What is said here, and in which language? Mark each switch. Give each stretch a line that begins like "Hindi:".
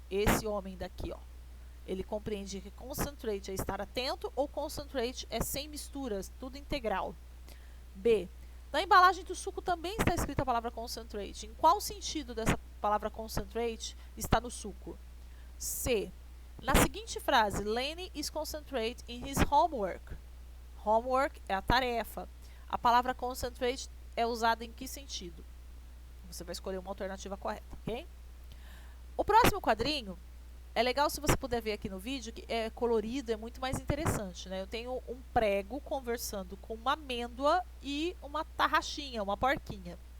Portuguese: Esse homem daqui, ó. Ele compreende que concentrate é estar atento ou concentrate é sem misturas, tudo integral. B. Na embalagem do suco também está escrita a palavra concentrate. Em qual sentido dessa palavra concentrate está no suco? C. Na seguinte frase,
English: Lenny is concentrate in his homework.
Portuguese: Homework é a tarefa. A palavra concentrate é usada em que sentido? Você vai escolher uma alternativa correta, ok? O próximo quadrinho é legal se você puder ver aqui no vídeo, que é colorido, é muito mais interessante, né? Eu tenho um prego conversando com uma amêndoa e uma tarraxinha, uma porquinha.